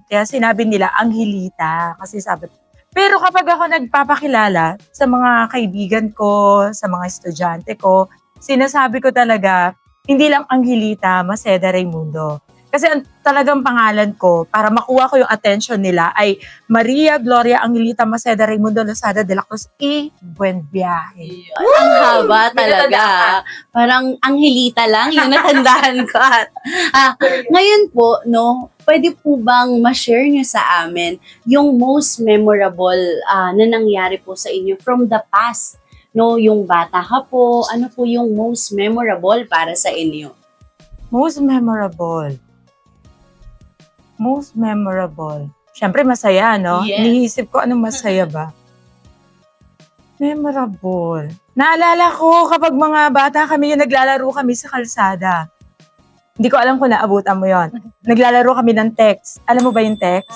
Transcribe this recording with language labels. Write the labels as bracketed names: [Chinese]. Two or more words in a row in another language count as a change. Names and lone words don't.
[Filipino] Kaya sinabi nila, Angelita, kasi sabi. Pero kapag ako nagpapakilala sa mga kaibigan ko, sa mga estudyante ko, sinasabi ko talaga, hindi lang Angelita Maceda Raymundo. Kasi ang talagang pangalan ko, para makuha ko yung attention nila, ay Maria Gloria Angelita Maceda Raymundo Lozada de la Cruz y Buen Viaje. Ang haba talaga. Parang Angelita lang, yung natandaan ko. Ngayon po, no, pwede po bang ma-share nyo sa amin yung [English] most memorable [Filipino] na nangyari po sa inyo [English] from the past? [Filipino] No, yung bata ka po, ano po yung [English] most memorable [Filipino] para sa inyo? [English] Most memorable. Most memorable. [Filipino] Siyempre masaya, no? Yes. Iniisip ko anong masaya ba? Memorable. Naalala ko kapag mga bata kami yung naglalaro kami sa kalsada. Hindi ko alam kung naabutan mo yon. Naglalaro kami ng text. Alam mo ba yung text?